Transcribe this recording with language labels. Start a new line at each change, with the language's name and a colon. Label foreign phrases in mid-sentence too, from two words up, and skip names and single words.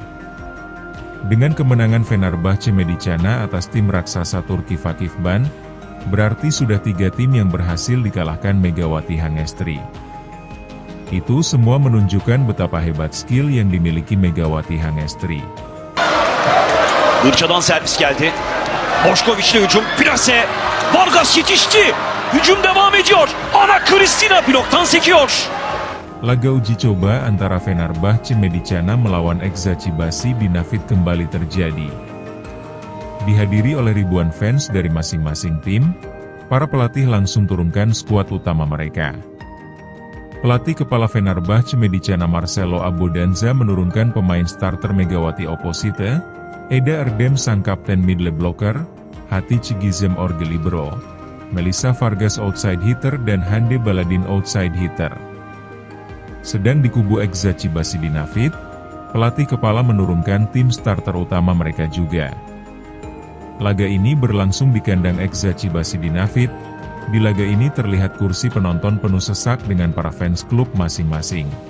Indonesian: Dengan kemenangan Fenerbahce Medicana atas tim raksasa Turki Vakifbank, berarti sudah 3 tim yang berhasil dikalahkan Megawati Hangestri. Itu semua menunjukkan betapa hebat skill yang dimiliki Megawati Hangestri.
Turkish: Irça'dan servis geldi. Boşkoviç'le hücum. Plase. Vargas yetişti. Hücum devam ediyor. Ana Kristina bloktan sekiyor.
Indonesian: Laga uji coba antara Fenerbahce Medicana melawan Eczacıbaşı Dinafit kembali terjadi. Dihadiri oleh ribuan fans dari masing-masing tim, para pelatih langsung turunkan skuad utama mereka. Pelatih kepala Fenerbahce Medicana Marcelo Abodanza menurunkan pemain starter Megawati Oposite, Eda Erdem sang kapten
English: middle blocker,
Indonesian: Hatice Gizem Orge libero, Melissa Vargas
English: outside hitter
Indonesian: dan Hande Baladin
English: outside hitter.
Indonesian: Sedang di kubu Eczacıbaşı Dinafit, pelatih kepala menurunkan tim starter utama mereka juga. Laga ini berlangsung di kandang Eczacıbaşı Dinafit. Di laga ini terlihat kursi penonton penuh sesak dengan para fans klub masing-masing.